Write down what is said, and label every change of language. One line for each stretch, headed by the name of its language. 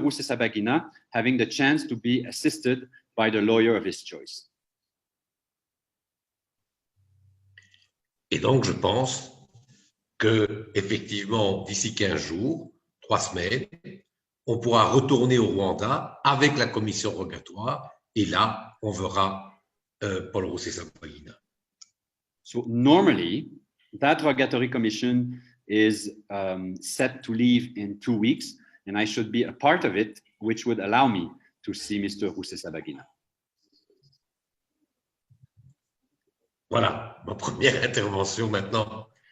English: Rusesabagina having the chance to be assisted by the lawyer of his choice.
French: Et donc, je pense que, effectivement, d'ici 15 jours, 3 semaines, on pourra retourner au Rwanda avec la commission rogatoire et là, on verra Paul Rusesabagina.
English: So normally, that rogatory commission is set to leave in 2 weeks, and I should be a part of it, which would allow me to see Mr. Rusesabagina.
French: Voilà, ma première intervention maintenant.